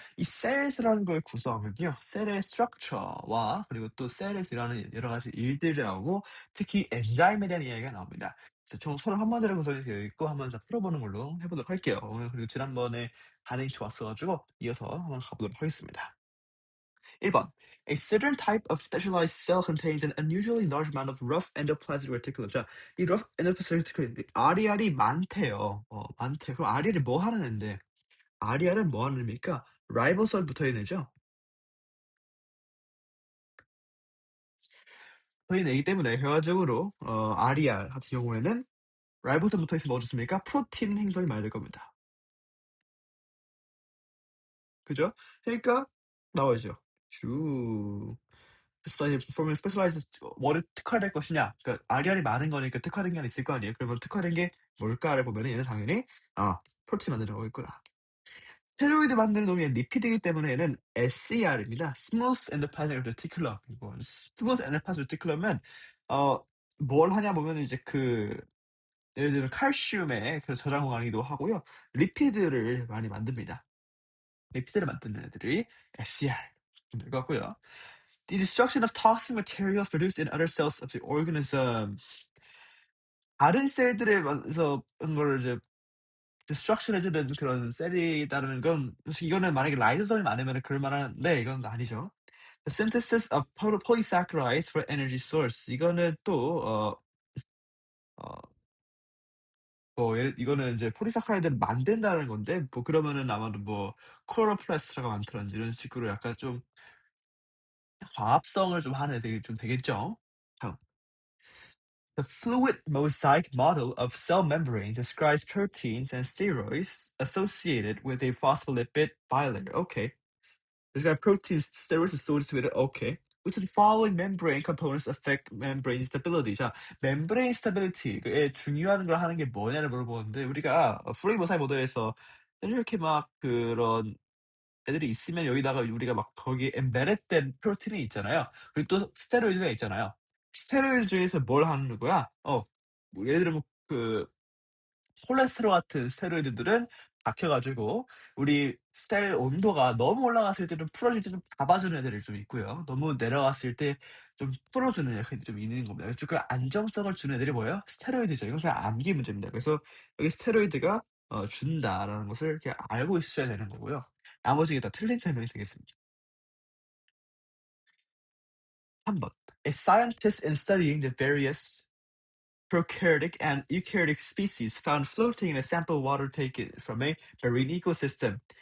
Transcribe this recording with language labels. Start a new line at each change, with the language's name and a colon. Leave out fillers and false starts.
Korean: 이 셀이라는 거의 구성은요, 셀의 스트럭처와 그리고 또 셀에서 일어나는 여러 가지 일들이 나오고, 특히 엔자임에 대한 이야기가 나옵니다. 그래서 총 31문제로 구성이 되어 있고, 한번 더 풀어보는 걸로 해보도록 할게요. 오늘 그리고 지난번에 반응이 좋았어가지고, 이어서 한번 가보도록 하겠습니다. 1번.
English: A certain type of specialized cell contains an unusually large amount of rough endoplasmic reticulum.
Korean: 자, 이 rough endoplasmic reticulum, RER이 많대요. 많대. 그럼 RER이 뭐 하는 애인데? RER은 뭐 하는 애입니까? 라이보솜 붙어 있는 애죠? 붙어 있는 애기 때문에 결과적으로, RER 같은 경우에는 라이보솜 붙어 있으면 뭐 좋습니까? 프로틴 행성이 많이 될 겁니다. 그죠? 그러니까, 나와야죠. 쭉.
English: performing specialized
Korean: 뭐를 특화될 것이냐. 그러니까 RER이 많은 거니까 특화된 게 하나 있을 거 아니에요. 그러면 특화된 게 뭘까를 보면은 얘는 당연히 프로틴 만드는 거겠구나. 스테로이드 만드는 놈이 리피드이기 때문에 얘는 SER입니다.
English: Smooth Endoplasmic Reticulum.
Korean: 이거 Smooth Endoplasmic Reticulum은 뭘 하냐 보면 이제 예를 들면 칼슘의 그 저장 공간이기도 하고요. 리피드를 많이 만듭니다. 리피드를 만드는 애들이 SER 될 것 같고요.
English: The destruction of toxic materials produced in other cells of the organism.
Korean: 다른 셀들에서 한 거를 이제 destruction 해주는 그런 셀이라는 건 솔직히 이거는 만약에 라이소솜이 많으면 그럴 만한데 이건 아니죠.
English: The synthesis of polysaccharides for energy source.
Korean: 이거는 또 어, 이거는 이제 포리사카라이드를 만든다는 건데 뭐 그러면은 아마도 뭐 클로로플라스트가 많더라든지 이런 식으로 약간 좀 과합성을 좀 하는 애들이 좀 되겠죠. 다음.
English: The fluid mosaic model of cell membrane describes proteins and steroids associated with a phospholipid bilayer. Okay. Describe proteins, steroids associated with it. Okay. Which of the following membrane components affect membrane stability?
Korean: 자, membrane stability에 중요한 걸 하는 게 뭐냐를 물어보는데 우리가 플루이드 모사이크 모델에서 이렇게 막 그런 애들이 있으면 여기다가 우리가 막 거기에 엠베dded 프로틴이 있잖아요. 그리고 또 스테로이드가 있잖아요. 스테로이드 중에서 뭘 하는 거야? 뭐 예를 들면 콜레스테롤 같은 스테로이드들은 박혀가지고 우리 셀 온도가 너무 올라갔을 때 좀 풀어질 때 좀 잡아주는 애들이 좀 있고요. 너무 내려갔을 때 좀 풀어주는 애들이 좀 있는 겁니다. 그래서 그 안정성을 주는 애들이 뭐예요? 스테로이드죠. 이건 그냥 암기 문제입니다. 그래서 여기 스테로이드가 준다라는 것을 이렇게 알고 있어야 되는 거고요. 나머지가 다 틀린 설명이 되겠습니다. 3번.
English: A scientist in studying the various prokaryotic and eukaryotic species found floating in a sample water taken from a marine ecosystem.